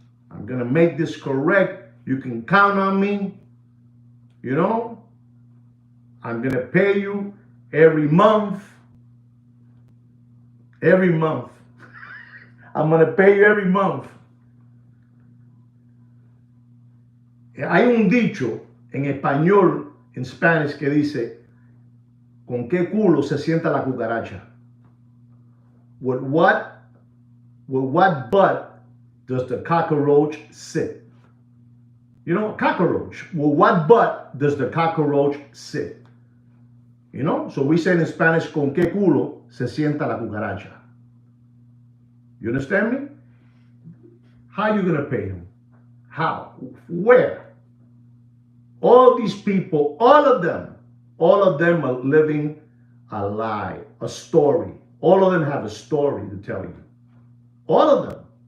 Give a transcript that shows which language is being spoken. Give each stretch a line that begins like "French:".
English: I'm going to make this correct. You can count on me. You know, I'm going to pay you every month. Every month. I'm going to pay you every month.
Spanish: Hay un dicho en español, en Spanish, que dice, ¿con qué culo se sienta la cucaracha?
English: With what butt does the cockroach sit? You know, cockroach. With what butt does the cockroach sit? You know, so we say in Spanish,
Spanish: ¿con qué culo se sienta la cucaracha?
English: You understand me? How are you going to pay him? How? Where? All these people, all of them are living a lie, a story. All of them have a story to tell you. All of them.